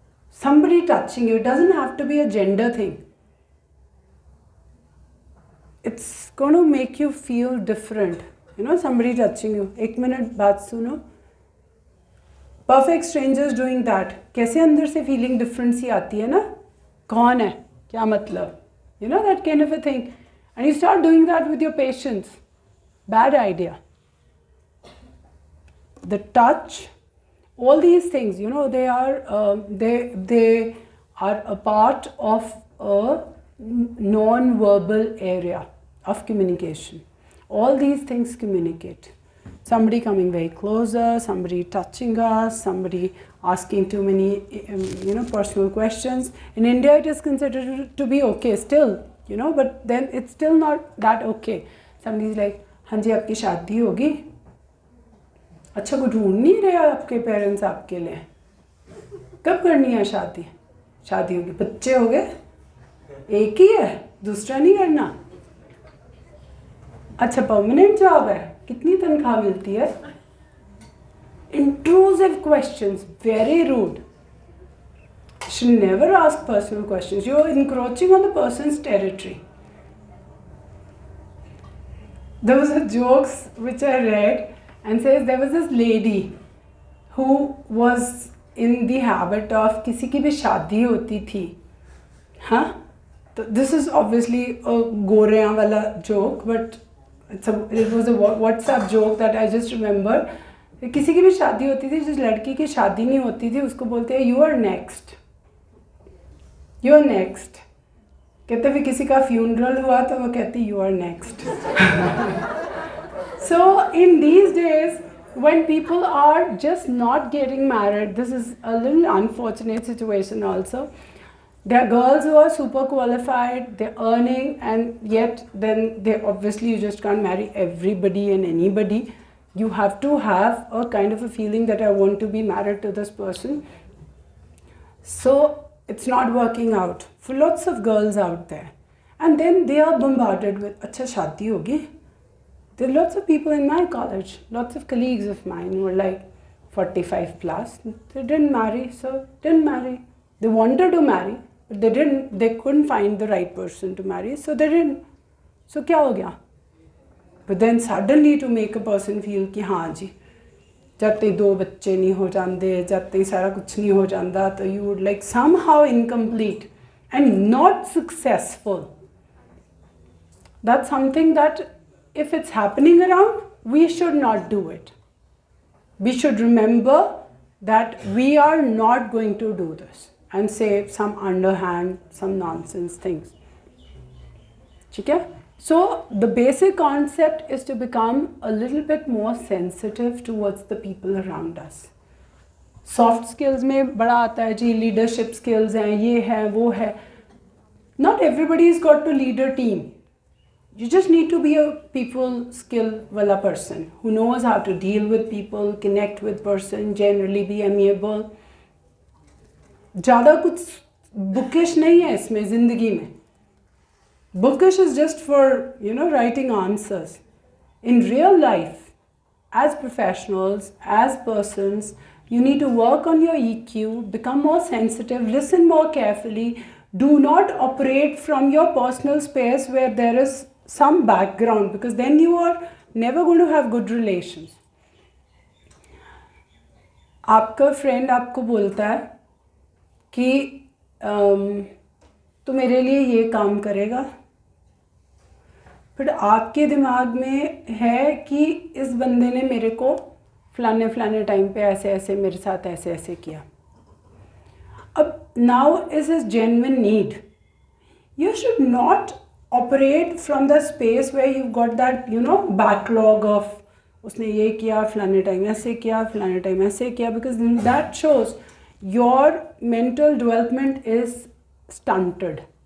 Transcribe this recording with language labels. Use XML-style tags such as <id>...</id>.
<en>Somebody touching you. It doesn't have to be a gender thing. It's going to make you feel different. Somebody touching you. 1 minute</en> <hi>baat suno.</hi> <en>Perfect strangers doing that.</en> <hi>कैसे अंदर से</hi> <en>feeling different</en> <hi>सी आती है ना? कौन है? क्या मतलब?</hi> <en>That kind of a thing. And you start doing that with your patients. Bad idea. The touch, all these things, they are a part of a non-verbal area of communication. All these things communicate. Somebody coming very closer, somebody touching us, somebody asking too many, personal questions. In India, it is considered to be okay still, but then it's still not that okay. Somebody's like,</en> <hi>हाँ जी आपकी शादी होगी? अच्छा को ढूंढ नहीं रहे आपके पेरेंट्स आपके लिए? कब करनी है शादी? शादी होगी, बच्चे हो गए? एक ही है, दूसरा नहीं करना? अच्छा परमानेंट जॉब है, कितनी तनख्वाह मिलती है?</hi> <en>Intrusive questions, very rude. You should never ask personal questions. You are encroaching on the person's territory. There was a joke which I read and says there was this lady who was in the habit of</en> <hi>किसी की भी शादी होती थी, हाँ?</hi> <en>तो this is obviously a</en> <hi>गोरेयां वाला</hi> <en>joke, but it was a WhatsApp joke that I just remember.</en> <hi>किसी की भी शादी होती थी, जिस लड़की की शादी नहीं होती थी उसको बोलते हैं</hi> <en>you are next. You are next.</en> <hi>कहते भी किसी का फ्यूनरल हुआ तो वो कहती</hi> <en>you are next. So in these days, when people are just not getting married, this is a little unfortunate situation also. There are girls who are super qualified, they're earning, and yet then they obviously you just can't marry everybody and anybody. You have to have a kind of a feeling that I want to be married to this person. So it's not working out for lots of girls out there. And then they are bombarded with,</en> <hi>acha shaadi hogi.</hi> <en>There are lots of people in my college, lots of colleagues of mine who were like 45 plus. They didn't marry, so didn't marry. They wanted to marry, but they couldn't find the right person to marry, so they didn't.</en> <hi>So kya ho gaya?</hi> <en>But then suddenly to make a person feel</en> <hi>कि हाँ जी जब तक 2 बच्चे नहीं हो जाते जब तक सारा कुछ नहीं हो जाता तो</hi> <en>you would like somehow incomplete and not successful. That's something that if it's happening around, we should not do it. We should remember that we are not going to do this and say some underhand, some nonsense things. Okay? So the basic concept is to become a little bit more sensitive towards the people around us.</en> <hi>Soft skills में बड़ा आता है जी, leadership skills हैं, ये है, वो है.</hi> <en>Not everybody's got to lead a team. You just need to be a people skill wala person who knows how to deal with people, connect with person, generally be amiable.</en> <hi>ज़्यादा कुछ bookish नहीं है इसमें ज़िंदगी में.</hi> <en>Bookish is just for, writing answers. In real life, as professionals, as persons, you need to work on your EQ, become more sensitive, listen more carefully. Do not operate from your personal space where there is some background, because then you are never going to have good relations.</en> <hi>आपका friend आपको बोलता है कि तू मेरे लिए ये काम करेगा, बट आपके दिमाग में है कि इस बंदे ने मेरे को फलाने टाइम पे ऐसे ऐसे मेरे साथ ऐसे ऐसे किया.</hi> <en>अब now is his genuine need. You should not operate from the space where you've got that backlog of</en> <hi>उसने ये किया फलाने टाइम ऐसे किया</hi> <en>फलाने टाइम ऐसे किया, because that shows your mental development is stunted.</en>